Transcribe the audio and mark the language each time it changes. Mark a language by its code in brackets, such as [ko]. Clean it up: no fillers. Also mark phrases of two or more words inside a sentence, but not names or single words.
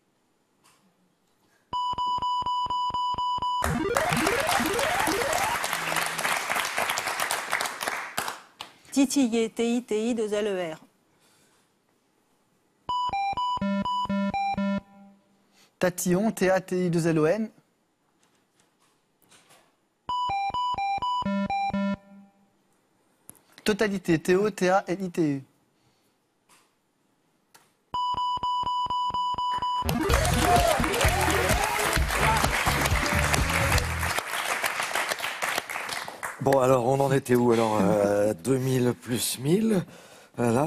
[fr] Titiller, T-I-T-I-2-L-E-R. Tatillon, T-A-T-I-2-L-O-N. Totalité, T-O-T-A-L-I-T-E. Bon, alors, on en était où? Alors, 2000 plus 1000. Voilà.